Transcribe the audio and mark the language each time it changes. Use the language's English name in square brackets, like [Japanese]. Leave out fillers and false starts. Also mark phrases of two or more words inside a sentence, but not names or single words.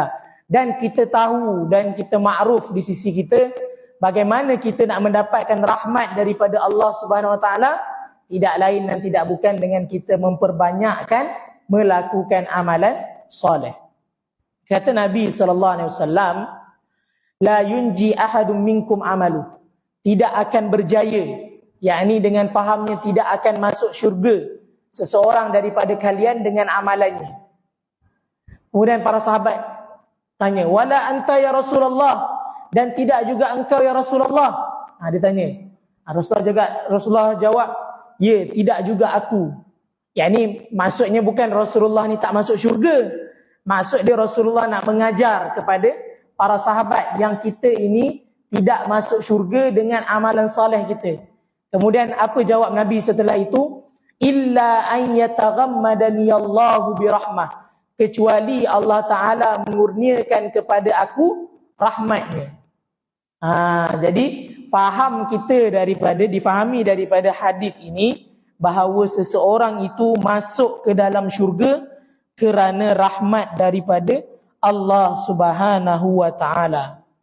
[Malay] Dan kita tahu dan kita makruf di sisi kita bagaimana kita nak mendapatkan rahmat daripada Allah [Arabic] سبحانه وتعالى, [Malay] tidak lain dan tidak bukan dengan kita memperbanyakkan melakukan amalan soleh. Kata Nabi SAW, [Arabic] لا ينجي أحد منكم عمله, [Malay] tidak akan berjaya, yakni dengan fahamnya tidak akan masuk syurga seseorang daripada kalian dengan amalannya. Kemudian para sahabat tanya, [Arabic] ولا أنت يا رسول الله, [Malay] dan tidak juga engkau ya Rasulullah. Dia tanya. Rasulullah jawab, ya, tidak juga aku. Yakni maksudnya bukan Rasulullah ni tak masuk syurga. Maksud dia Rasulullah nak mengajar kepada para sahabat yang kita ini tidak masuk syurga dengan amalan soleh kita. Kemudian apa jawab Nabi setelah itu? [Arabic] إلا أن يتغمدني الله برحمة, [Malay] kecuali [Arabic] الله تعالى [Malay] mengurniakan kepada aku rahmatnya. Jadi difahami daripada hadis ini bahawa seseorang itu masuk ke dalam syurga kerana rahmat daripada Allah [Arabic] سبحانه وتعالى.